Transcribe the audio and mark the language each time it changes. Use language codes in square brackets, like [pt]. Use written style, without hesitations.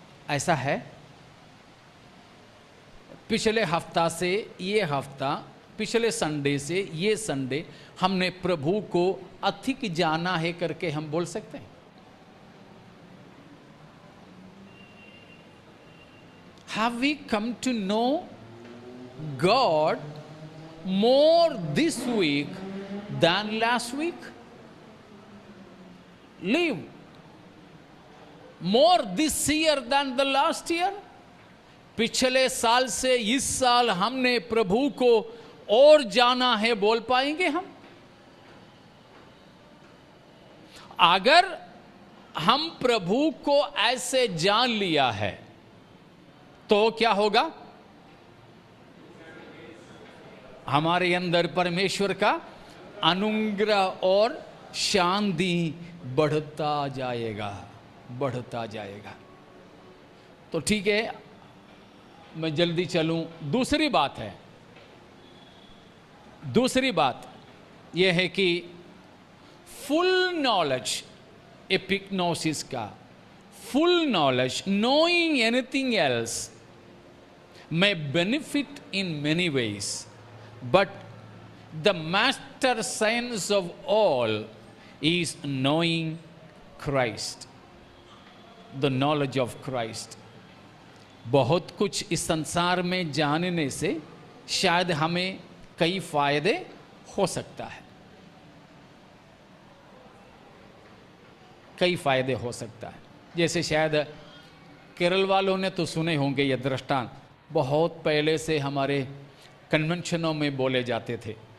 [hi] ऐसा है, पिछले हफ्ता से ये हफ्ता, पिछले संडे से ये संडे हमने प्रभु को अधिक जाना है करके हम बोल सकते हैं। [en] Have we come to know God more this week than last week? Live more this year than the last year? [hi] पिछले साल से इस साल हमने प्रभु को और जाना है बोल पाएंगे हम? अगर हम प्रभु को ऐसे जान लिया है तो क्या होगा? हमारे अंदर परमेश्वर का अनुग्रह और शांति बढ़ता जाएगा, बढ़ता जाएगा। तो ठीक है, मैं जल्दी चलूं। दूसरी बात है, दूसरी बात यह है कि [en] Full knowledge, एपिग्नोसिस का full knowledge, knowing anything else may benefit in many ways, but the master science of all is knowing Christ, the knowledge of Christ. [hi] बहुत कुछ इस संसार में जानने से शायद हमें कई फायदे हो सकता है, कई फायदे हो सकता है। जैसे शायद केरल वालों ने तो सुने होंगे ये दृष्टांत, बहुत पहले से हमारे कन्वेंशनों में बोले जाते थे